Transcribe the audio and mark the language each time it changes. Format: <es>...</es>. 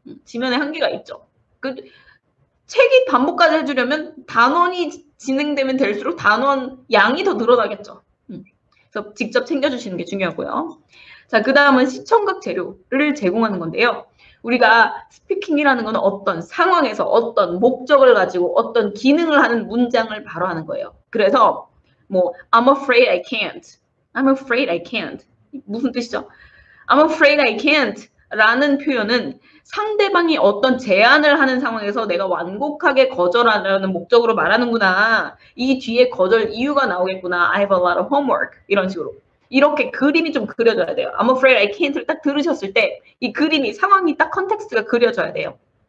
<ko>지면의 한계가 있죠. 책이 반복까지 해주려면 단원이 진행되면 될수록 단원 양이 더 늘어나겠죠. 그래서 직접 챙겨주시는 게 중요하고요. 자, 그 다음은 시청각 재료를 제공하는 건데요. 우리가 스피킹이라는 건 어떤 상황에서 어떤 목적을 가지고 어떤 기능을 하는 문장을 바로 하는 거예요. 그래서 뭐</ko> <en>I'm afraid I can't. I'm afraid I can't.</en> <ko>무슨 뜻이죠?</ko> <en>I'm afraid I can't</en> <ko>라는 표현은 상대방이 어떤 제안을 하는 상황에서 내가 완곡하게 거절하려는 목적으로 말하는구나. 이 뒤에 거절 이유가 나오겠구나.</ko> <en>I have a lot of homework.</en> <ko>이런 식으로. 이렇게 그림이 좀 그려져야 돼요.</ko> <en>I'm afraid I can't</en> <ko>를 딱 들으셨을 때 이 그림이 상황이 딱 컨텍스트가 그려져야 돼요.</ko>